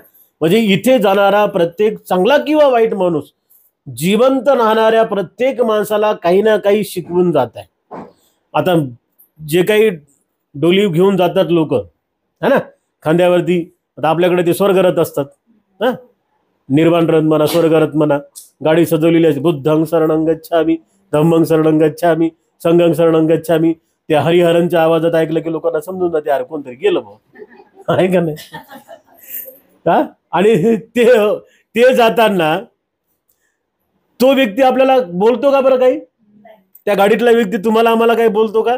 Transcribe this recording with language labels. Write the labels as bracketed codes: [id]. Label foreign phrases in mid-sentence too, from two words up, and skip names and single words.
[mr] म्हणजे इथे जाणारा प्रत्येक चांगला किंवा वाईट माणूस, जिवंत राहणाऱ्या प्रत्येक माणसाला काही ना काही शिकवून जात आहे. आता जे काही डोली घेऊन जातात लोक, [hi] है ना, [mr] खांद्यावरती, आता आपल्याकडे ते स्वर्गरथ असतात, निर्वाण रथ म्हणा, स्वर्गरथ म्हणा, गाडी सजवलेली असते. [pi] बुद्धं शरणं गच्छामि, धम्मं शरणं गच्छामि, संघं शरणं गच्छामि. [mr] त्या हरिहरांच्या आवाजात ऐकलं की लोकांना समजून जाते अरे कोणतरी गेलं भाऊ, आहे का नाही. आणि ते जाताना तो व्यक्ती आपल्याला बोलतो का बरं काही? त्या गाडीतला व्यक्ती तुम्हाला आम्हाला काही बोलतो का?